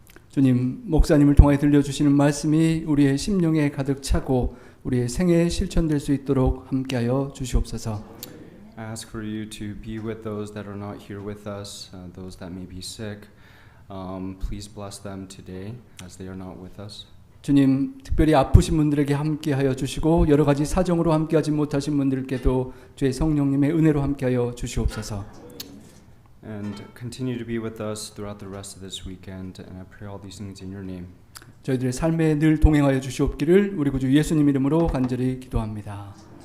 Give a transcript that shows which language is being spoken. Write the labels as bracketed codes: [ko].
[ko] 주님 목사님을 통해 들려주시는 말씀이 우리의 심령에 가득 차고 우리의 생애에 실천될 수 있도록 함께하여 주시옵소서. [en] I ask for you to be with those that are not here with us, those that may be sick, Please bless them today as they are not with us. [ko] 주님, 특별히 아프신 분들에게 함께하여 주시고 여러 가지 사정으로 함께하지 못하신 분들께도 주의 성령님의 은혜로 함께하여 주시옵소서. [en] And continue to be with us throughout the rest of this weekend. And I pray all these things in your name. [ko] 저희들의 삶에 늘 동행하여 주시옵기를 우리 구주 예수님 이름으로 간절히 기도합니다.